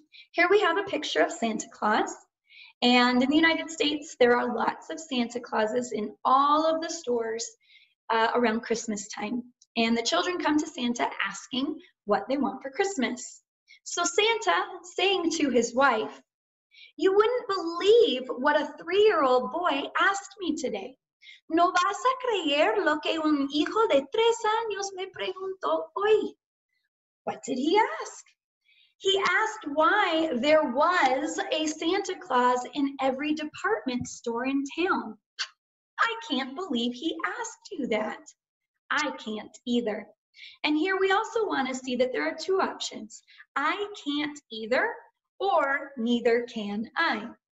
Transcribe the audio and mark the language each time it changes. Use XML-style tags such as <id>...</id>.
<en>Here we have a picture of Santa Claus. And in the United States, there are lots of Santa Clauses in all of the stores around Christmas time. And the children come to Santa asking what they want for Christmas. So Santa saying to his wife, you wouldn't believe what a 3-year-old boy asked me today.</en> <es>No vas a creer lo que un hijo de 3 años me preguntó hoy.</es> <en>What did he ask? He asked why there was a Santa Claus in every department store in town. I can't believe he asked you that. I can't either. And here we also want to see that there are 2 options. I can't either, or neither can I.</en>